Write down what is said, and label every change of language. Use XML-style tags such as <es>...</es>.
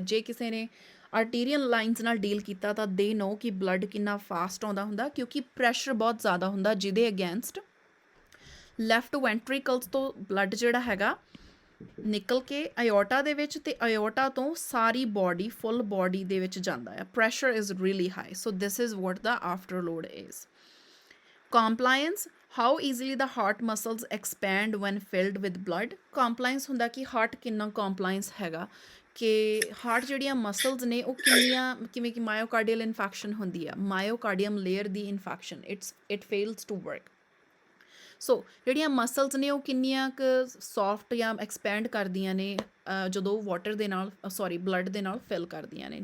<pa>ਜੇ ਕਿਸੇ ਨੇ ਆਰਟੀਰੀਅਲ ਲਾਈਨਸ ਨਾਲ ਡੀਲ ਕੀਤਾ ਤਾਂ ਦੇ ਨੋ ਕਿ ਬਲੱਡ ਕਿੰਨਾ ਫਾਸਟ ਆਉਂਦਾ ਹੁੰਦਾ, ਕਿਉਂਕਿ ਪ੍ਰੈਸ਼ਰ ਬਹੁਤ ਜ਼ਿਆਦਾ ਹੁੰਦਾ, ਜਿਹਦੇ ਅਗੇਂਸਟ ਲੈਫਟ ਵੈਂਟਰੀਕਲਸ ਤੋਂ ਬਲੱਡ ਜਿਹੜਾ ਹੈਗਾ ਨਿਕਲ ਕੇ ਅਯੋਟਾ ਦੇ ਵਿੱਚ, ਤੇ ਅਯੋਟਾ ਤੋਂ ਸਾਰੀ ਬੋਡੀ, ਫੁੱਲ ਬੋਡੀ ਦੇ ਵਿੱਚ ਜਾਂਦਾ ਹੈ।</pa> <en>Pressure is really high, so this is what the after load is. Compliance, how easily the heart muscles expand when filled with blood.</en> <pa>Compliance ਹੁੰਦਾ ਕਿ ਹਾਰਟ ਕਿੰਨਾ ਕੰਪਲਾਇੰਸ ਹੈਗਾ, ਕਿ ਹਾਰਟ ਜਿਹੜੀਆਂ ਮਸਲਸ ਨੇ ਉਹ ਕਿੰਨੀਆਂ, ਕਿਵੇਂ ਕਿ ਮਾਇਓਕਾਰਡੀਅਲ ਇਨਫੈਕਸ਼ਨ ਹੁੰਦੀ ਆ, ਮਾਇਓਕਾਰਡੀਅਮ layer ਦੀ infection,</pa> <en>It fails to work.</en> <pa>ਸੋ ਜਿਹੜੀਆਂ ਮਸਲਸ ਨੇ ਉਹ ਕਿੰਨੀਆਂ ਕੁ ਸੌਫਟ ਜਾਂ ਐਕਸਪੈਂਡ ਕਰਦੀਆਂ ਨੇ ਜਦੋਂ ਵਾਟਰ ਦੇ ਨਾਲ, ਬਲੱਡ ਦੇ ਨਾਲ ਫਿਲ ਕਰਦੀਆਂ ਨੇ।</pa>